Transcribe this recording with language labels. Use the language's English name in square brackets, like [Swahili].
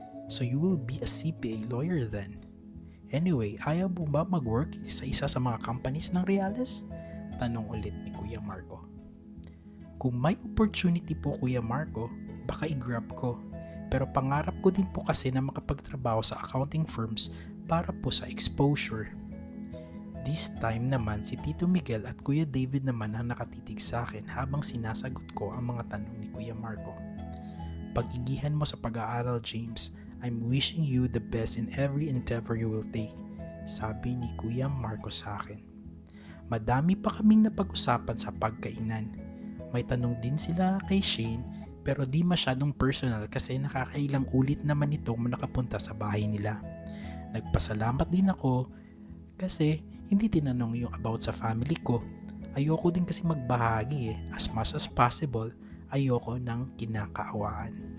[English] So you will be a CPA lawyer then? [Filipino] Anyway, ayaw mo ba mag-work sa isa sa mga companies ng Reales? Tanong ulit ni Kuya Marco. Kung may opportunity po, Kuya Marco, baka i-grab ko. Pero pangarap ko din po kasi na makapagtrabaho sa accounting firms para po sa exposure. [English] This time [Filipino] naman si Tito Miguel at Kuya David naman ang nakatitig sa akin habang sinasagot ko ang mga tanong ni Kuya Marco. Pag-igihan mo sa pag-aaral, James. [English] I'm wishing you the best in every endeavor you will take, [Filipino] sabi ni Kuya Marco sa akin. Madami pa kaming napag-usapan sa pagkainan. May tanong din sila kay Shane pero di masyadong personal kasi nakakailang ulit naman itong nakapunta sa bahay nila. Nagpasalamat din ako kasi hindi tinanong yung about sa family ko. Ayoko din kasi magbahagi [English] as much as possible, [Filipino] ayoko ng kinakaawaan.